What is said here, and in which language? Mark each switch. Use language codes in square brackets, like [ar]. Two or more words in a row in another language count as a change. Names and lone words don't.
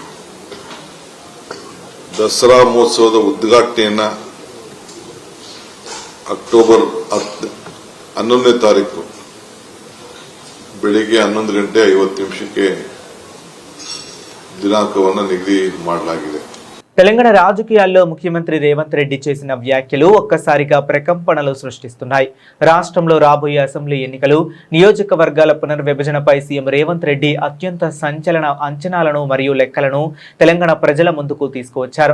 [kn] ದಸರಾ ಮಹೋತ್ಸವದ ಉದ್ಘಾಟನೆಯನ್ನ ಅಕ್ಟೋಬರ್ 11ನೇ ತಾರೀಕು ಬೆಳಿಗ್ಗೆ 11 ಗಂಟೆ 50 ನಿಮಿಷಕ್ಕೆ ದಿನಾಂಕವನ್ನು ನಿಗದಿ ಮಾಡಲಾಗಿದೆ. [te] తెలంగాణ రాజకీయాల్లో ముఖ్యమంత్రి రేవంత్ రెడ్డి చేసిన వ్యాఖ్యలు ఒక్కసారిగా ప్రకంపనలు సృష్టిస్తున్నాయి. రాష్ట్రంలో రాబోయే అసెంబ్లీ ఎన్నికలు, నియోజకవర్గాల పునర్విభజనపై సీఎం రేవంత్ రెడ్డి అత్యంత సంచలన అంచనాలను మరియు లెక్కలను తెలంగాణ ప్రజల ముందుకు తీసుకువచ్చారు.